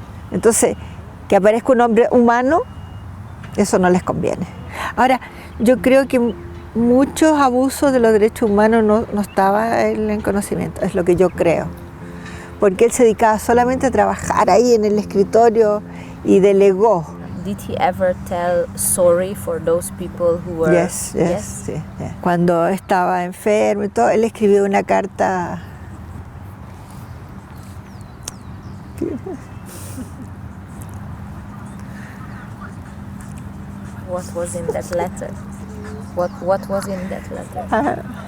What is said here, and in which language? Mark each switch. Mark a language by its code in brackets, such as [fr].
[es] Entonces, que aparezca un hombre humano, eso no les conviene. Ahora, yo creo que muchos abusos de los derechos humanos no estaba en conocimiento, es lo que yo creo. Porque él se dedicaba solamente a trabajar ahí en el escritorio y delegó. [en] Did he ever tell sorry for those people who were... Yes. [es] Cuando estaba enfermo y todo, él escribió una carta [en] what was in that letter. What was in that letter?